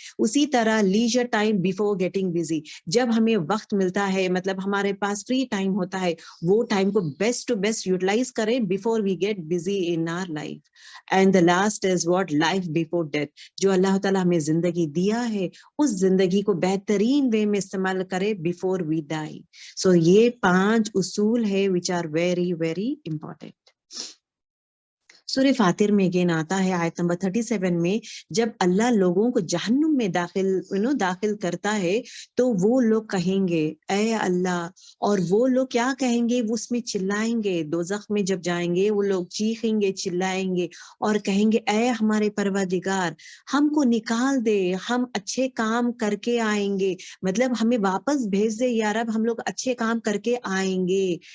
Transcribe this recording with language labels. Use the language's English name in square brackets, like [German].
[Urdu] اسی طرح [English] leisure time before getting busy, [Urdu] جب ہمیں وقت ملتا ہے، مطلب ہمارے پاس فری ٹائم ہوتا ہے، وہ ٹائم کو بیسٹ ٹو بیسٹ یوٹیلائز کریں [English] Before we get busy in our life. And the last is what life before death, [Urdu] جو اللہ تعالیٰ ہمیں زندگی دیا ہے اس زندگی کو بہترین وے میں استعمال کرے [English] Before we die. [Urdu] سو یہ 5 اصول ہے [English] which are very very important. [Urdu] سورہ فاتر میں اگین آتا ہے آیت نمبر 37 میں، جب اللہ لوگوں کو جہنم میں داخل کرتا ہے تو وہ لوگ کہیں گے اے اللہ، اور وہ لوگ کیا کہیں گے، وہ اس میں چلائیں گے، دوزخ میں جب جائیں گے وہ لوگ چیخیں گے، چلائیں گے اور کہیں گے اے ہمارے پروردگار ہم کو نکال دے، ہم اچھے کام کر کے آئیں گے، مطلب ہمیں واپس بھیج دے یا رب، ہم لوگ اچھے کام کر کے آئیں گے.